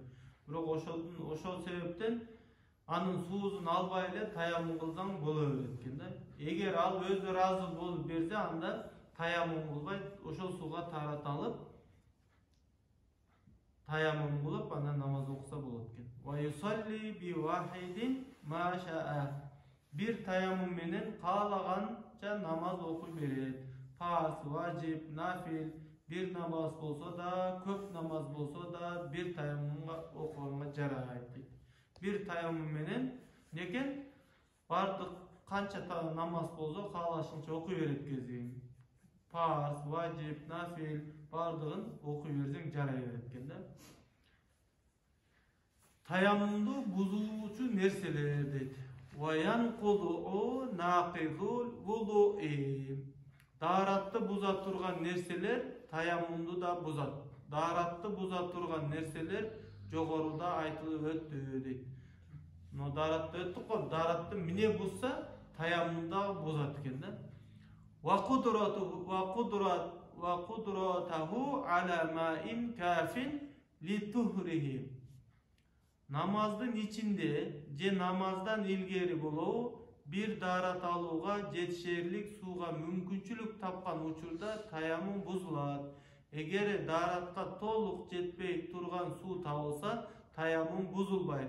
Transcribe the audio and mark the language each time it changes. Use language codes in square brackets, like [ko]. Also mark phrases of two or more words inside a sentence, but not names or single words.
[ky] Бирок ошол себептен анын суусун албай эле таяммум кылсаң боло берет экен да. Эгер ал өзү ыраазы болуп берсе, анда таяммум кылбай ошол сууга тарата алып, таяммум кылып, анан намаз окуса болот экен. [ar] وَيُصَلِّي بِوَاحِدٍ مَا شَاءَ. [ky] Бир таяммум менен каалаганча намаз окуй берет. Фарз, важип, нафил, бир намаз болсо да, көп намаз болсо да, бир таяммумга окуганга жарайт дейт. Бир таяммум менен некен бардык канча намаз болсо каалашыңча окуй берет кезиң. Фарз, важип, нафил бардыгын окуй берсең жарай берет экен да. Таяммумду бузуучу нерселер дейт. [ar] وَيَنْقُضُ نَاقِضُ الْوُضُوءِ. [ky] Дааратты буза турган нерселер таяммумду да бузат. Дааратты буза турган нерселер жогоруда айтылып өттү дейт. Но дааратты өттүк го, дааратты эмне бузса, таяммумда бузат экен да. [ar] وَقُدْرَتَهُ عَلَى مَاءٍ كَافٍ لِتُهْرِهِ. [ky] Намаздын ичинде же намаздан илгери болобу бир даарат алууга жетишерлик сууга мүмкүнчүлүк тапкан учурда таяммум бузулат. Эгер daaratка толук жетпей турган суу табылса, таяммум бузулбайт.